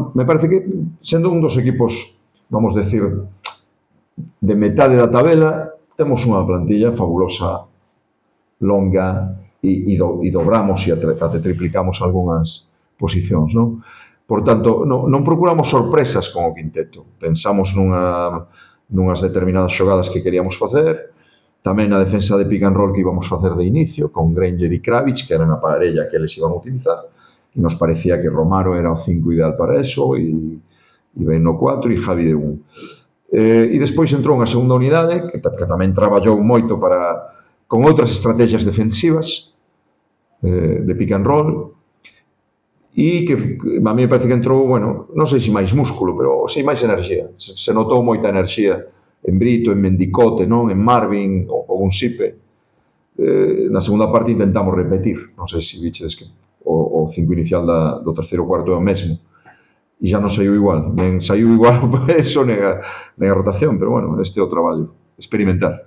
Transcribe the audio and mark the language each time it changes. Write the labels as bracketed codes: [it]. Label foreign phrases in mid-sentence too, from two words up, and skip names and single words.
[gl] Me parece que, sendo un dos equipos, vamos decir, de metade da tabela, temos unha plantilla fabulosa, longa, e dobramos e até triplicamos algunhas posicións, non? Por tanto, non procuramos sorpresas con o quinteto. Pensamos nunhas determinadas xogadas que queríamos facer, tamén na defensa de [en] pick and roll [gl] que íbamos facer de inicio, con Granger e Kravitz, que eran a parella que eles iban a utilizar, e nos parecía que Romaro era o 5 ideal para eso, e Ben no 4 e Javi de 1. E despois entrou unha segunda unidade, que tamén traballou moito con outras estrategias defensivas, de [en] pick and roll, [gl] e que a mí me parece que entrou, bueno, non sei se máis músculo, pero sei máis enerxía. Se notou moita enerxía en Brito, en Mendicote, non? En Marvin ou un Sipe. Na segunda parte intentamos repetir, non sei se vichedes que o 5 inicial do terceiro cuarto é o mesmo, e xa non saiu igual, ben saiu igual o peso nega rotación, pero bueno, este é o traballo, experimentar.